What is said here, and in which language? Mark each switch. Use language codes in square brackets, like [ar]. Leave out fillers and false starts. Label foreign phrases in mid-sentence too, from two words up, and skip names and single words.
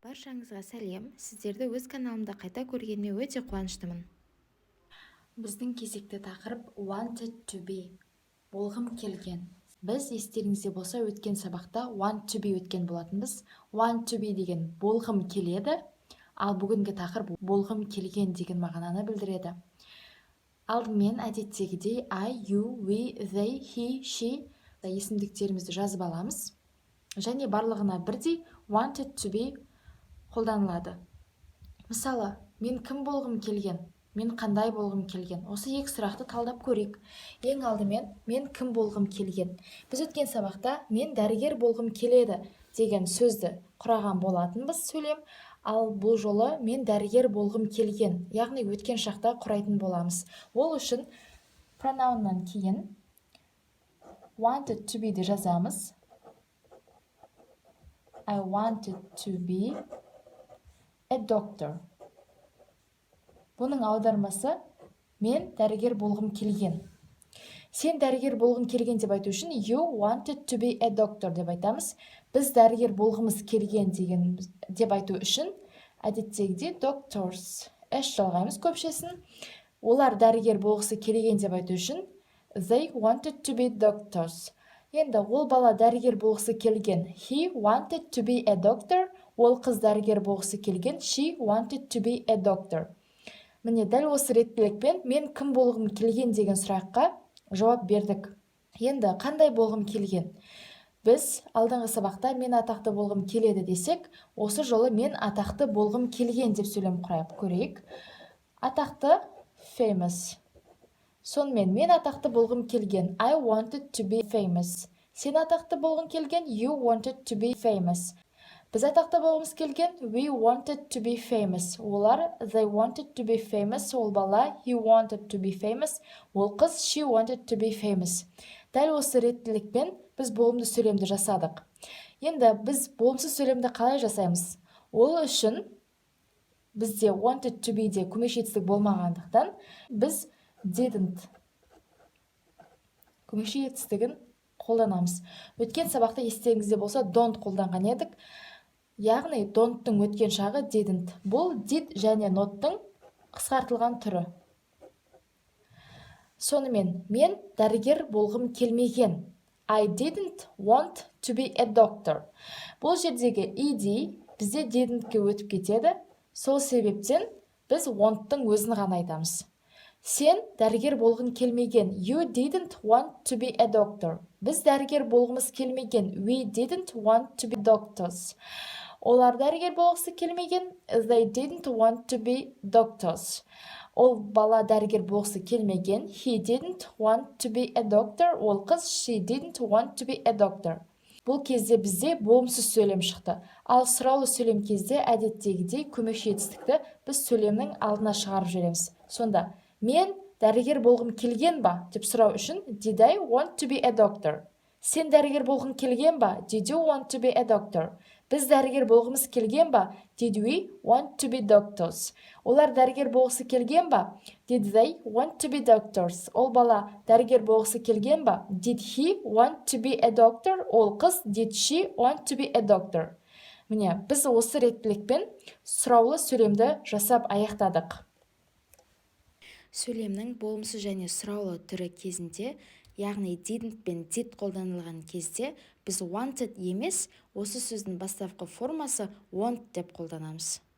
[kk] Баршаңызға сәлем. Сіздерді өз каналымда қайта көргеніме өте қуаныштымын. Біздің кезекті тақырып [en] wanted to be. [kk] Болғым келген. Біз естеріңізде болса өткен сабақта [en] want to be [kk] өткен болатынбыз. [en] Want to be [kk] деген болғым келеді, ал бүгінгі тақырып болғым келген деген мағынаны білдіреді. Алдымен әдеттегідей [en] I, you, we, they, he, she [kk] есімдіктерімізді жазып аламыз. Және барлығына бірдей [en] wanted to be [kk] қолданылады. Мысалы, мен кім болғым келген, мен қандай болғым келген. Осы екі сұрақты талдап көрейік. Ең алдымен, мен кім болғым келген. Біз өткен сабақта мен дәрігер болғым келеді деген сөзді құраған болатынбыз сөйлем, ал бұл жолы мен дәрігер болғым келген, яғни өткен шақта құрайтын боламыз. Ол үшін пронауннан кейін [en] wanted to be [kk] де жазамыз. [en] I wanted to be a doctor. [kk] Бұның аудармасы мен дәрігер болғым келген. Сен дәрігер болғың келген деп айту үшін [en] you wanted to be a doctor [kk] деп айтамыз. Біз дәрігер болғымыз келген деген деп айту үшін әдеттегідей doctors жалғаймыз көпшесін. Олар дәрігер болғысы келген деп айту үшін [en] they wanted to be doctors. [kk] Енді ол бала дәрігер болғысы келген. [en] He wanted to be a doctor. [kk] Ол қыз дәрігер болғысы келген. [en] She wanted to be a doctor. [kk] Міне дәл осы реттілікпен мен кім болғым келген деген сұраққа жауап бердік. Енді қандай болғым келген? Біз алдыңғы сабақта мен атақты болғым келеді десек, осы жолы мен атақты болғым келген деп сөйлем құрайық көрейік. Атақты famous. Сонымен мен атақты болғым келген. [en] I wanted to be famous. [kk] Сен атақты болғың келген. [en] You wanted to be famous. [kk] Біз атақты болғымыз келген. [en] We wanted to be famous. Олар they wanted to be famous. [kk] Ол бала [en] he wanted to be famous. [kk] Ол қыз [en] she wanted to be famous. [kk] Дәл осы реттілікпен біз болымды сөйлемді жасадық. Енді біз болымсыз сөйлемді қалай жасаймыз? Ол үшін бізде [en] wanted to be [kk] де көмек жетістік болмағандықтан біз didn't көмекші етістігін қолданамыз. Өткен сабақта естеріңізде болса don't қолданған едік. Яғни don't-тың өткен шағы didn't. Бұл did және not-тың қысқартылған түрі. Сонымен мен дәрігер болғым келмеген. [en] I didn't want to be a doctor. [kk] Бұл жердегі ed бізде didn't-ке өтіп кетеді. Сол себептен біз want-тың өзін ғана айтамыз. Сен дәрігер болғың келмеген. [en] You didn't want to be a doctor. [kk] Біз дәрігер болғымыз келмеген. [en] We didn't want to be doctors. [kk] Олар дәрігер болғысы келмеген. [en] They didn't want to be doctors. [kk] Ол бала дәрігер болғысы келмеген. [en] He didn't want to be a doctor. [kk] Ол қыз [en] she didn't want to be a doctor. [kk] Бұл кезде бізде болымсыз сөйлем шықты. Ал сұраулы сөйлем кезде әдеттегідей көмекші етістікті біз сөйлемнің алдына шығарып жібереміз. Сонда мен дәрігер болғым келген ба деп сұрау үшін [en] did I want to be a doctor? [kk] Сен дәрігер болғың келген ба? [en] Did you want to be a doctor? [kk] Біз дәрігер болғымыз келген ба? [en] Did we want to be doctors? [kk] Олар дәрігер болғысы келген ба? [en] Did they want to be doctors? [kk] Ол бала дәрігер болғысы келген ба? [en] Did he want to be a doctor? [kk] Ол қыз [en] did she want to be a doctor? [kk] Міне, біз осы реттілікпен сұраулы сөйлемді жасап аяқтадық. Сөйлемнің болымсыз және сұраулы түрі кезінде, яғни didn't пен did қолданылған кезде, біз wanted емес, осы сөздің бастапқы формасы want деп қолданамыз.